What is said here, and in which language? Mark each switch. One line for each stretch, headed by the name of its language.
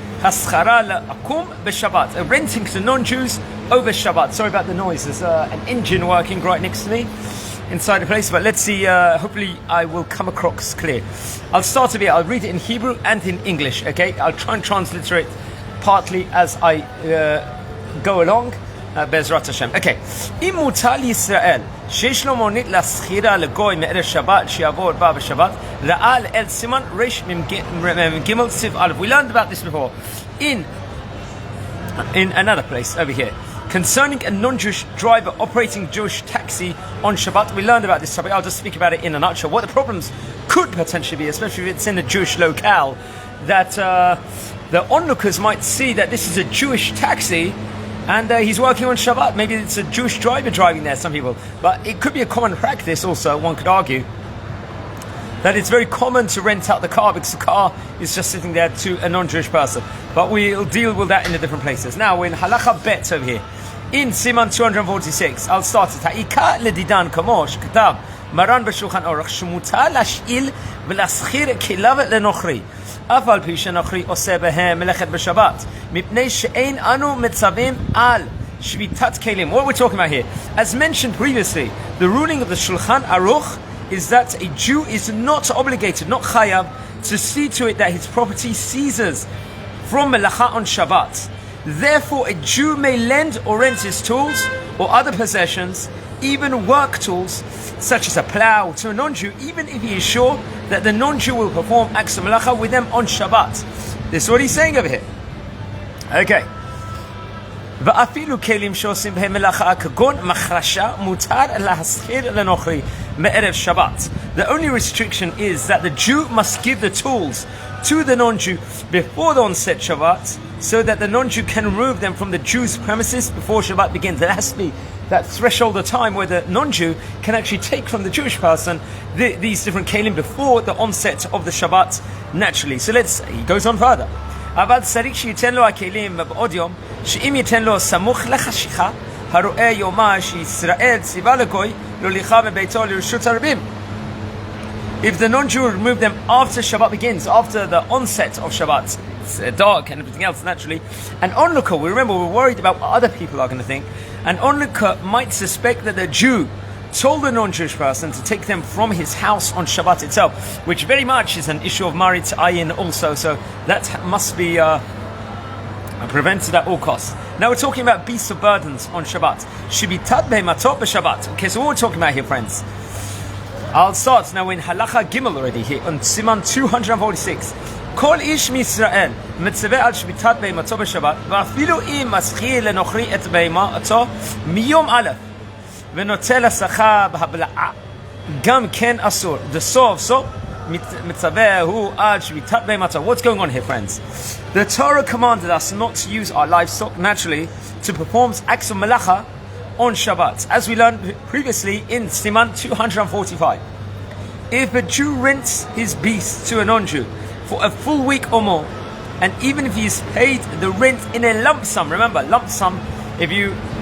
Hebrew: Haschara la'akum b'Shabbat,
English: renting to non-Jews over Shabbat. Sorry about the noise. There's an engine working right next to me inside the place, but let's see. Hopefully, I will come across clear. I'll start a bit. I'll read it in Hebrew and in English. Okay, I'll try and transliterate partly as I go along. Bezrat Hashem. Okay.
Hebrew: Im mutar Yisrael שיש לו מונית לשכירה לגוי מערב שבת שיעבור בה בשבת ראה לאל סימן רש מ"ג סיב א'.
English: We learned about this before in another place over here concerning a non-Jewish driver operating Jewish taxi on Shabbat. We learned about this topic. I'll just speak about it in a nutshell. What the problems could potentially be, especially if it's in a Jewish locale, that the onlookers might see that this is a Jewish taxi and he's working on Shabbat. Maybe it's a Jewish driver driving there, some people. But it could be a common practice also, one could argue, that it's very common to rent out the car because the car is just sitting there to a non-Jewish person. But we'll deal with that in the different places. Now we're in Halacha Bet over here. In Siman 246, I'll start it.
Hebrew: Ha'ika ledidan kamo shkatav maran b'shulchan aruch shmutar lash'il v'laschir kilav lenochri. אף על פי שנוכרי עושה בהם מלאכת בשבת, מפני שאין אנו מצווים על שביתת כלים.
English: What we're talking about here, as mentioned previously, the ruling of the Shulchan Aruch is that a Jew is not obligated, not chayav, to see to it that his property ceases from melacha on Shabbat. Therefore, a Jew may lend or rent his tools or other possessions, even work tools such as a plow, to a non-Jew, even if he is sure that the non-Jew will perform acts of melacha with them on Shabbat. This is what he's saying over here. Okay.
Hebrew: ואפילו כלים שעושים בהם מלאכה כגון מחרשה מותר להשכיר לנוכרי מערב שבת.
English: The only restriction is that the Jew must give the tools to the non-Jew before the onset Shabbat, so that the non-Jew can remove them from the Jew's premises before Shabbat begins. There has to be that threshold of time where the non-Jew can actually take from the Jewish person these different kelim before the onset of the Shabbat naturally. So he goes on further.
Hebrew: אבל צריך שייתן לו הכלים בעוד יום, שאם ייתן לו סמוך לחשיכה, הרואה יומה שישראל ציווה לגוי, להוליכה מביתו לרשות הרבים.
English: If the non-Jew will remove them after Shabbat begins, after the onset of Shabbat, it's dark and everything else naturally, an onlooker, we're worried about what other people are going to think, an onlooker might suspect that the Jew told the non-Jewish person to take them from his house on Shabbat itself, which very much is an issue of marit ayin also, so that must be prevented at all costs. Now we're talking about beasts of burdens on Shabbat.
Hebrew: Shibitat behematot b'Shabbat.
English: Okay, so what we're talking about here, friends? I'll start now in Halacha Gimel already here on Siman 246.
Hebrew: כל איש מישראל מצווה על שביתת בהמתו בשבת, ואפילו אם משכיר לנוכרי את בהמתו מיום א' ונוטל לשכר בהבלעה, גם כן אסור. דסוף סוף מצווה הוא על שביתת בהמתו.
English: What's going on here, friends? The Torah commanded us not to use our livestock naturally to perform acts of melacha on Shabbat, as we learned previously in Siman 245. If a Jew rents his beast to a non-Jew for a full week or more, and even if he's paid the rent in a lump sum, remember, lump sum, if you